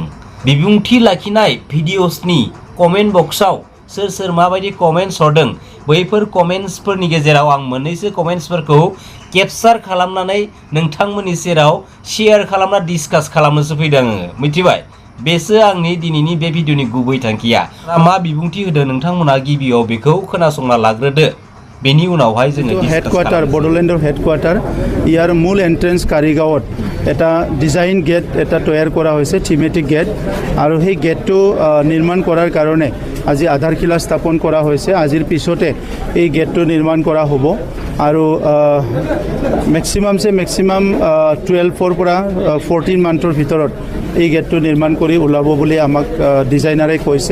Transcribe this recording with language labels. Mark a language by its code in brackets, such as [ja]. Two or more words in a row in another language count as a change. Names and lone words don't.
[brx] बिबुंथि लाखिनाय भिडिअसनि कमेन्ट बक्सआव सोर सोर माबायदि कमेन्ट्स हरदों, बैफोर कमेन्ट्सफोरनि गेजेराव आं मोननैसो कमेन्ट्सफोरखौ केपचार खालामनानै नोंथांमोननि सेराव शेयार खालामना डिसकास खालामनोसो फैदों आङो। मिथिबाय? बेसो आंनि दिनैनि बे भिडिअनि गुबै थांखिया। मा बिबुंथि होदों नोंथांमोना गिबियाव बेखौ खोनासंना लाग्रोदो। बेनि उनावहाय जोङो [as] हेडक्वार्टार बड'लेण्डर हेडक्वार्टार ইয়াৰ মূল এন্ট্ৰেন্স কাৰিগাঁৱত এটা [en] design gate [as] এটা তৈয়াৰ কৰা হৈছে, [en] thematic gate. [as] আৰু সেই গেটটো নিৰ্মাণ কৰাৰ কাৰণে আজি আধাৰশিলা স্থাপন কৰা হৈছে। আজিৰ পিছতে এই গেটটো নিৰ্মাণ কৰা হ'ব। আৰু মেক্সিমাম 12ৰ পৰা 14 মান্থৰ ভিতৰত এই গেটটো নিৰ্মাণ কৰি ওলাব বুলি আমাক ডিজাইনাৰে কৈছে।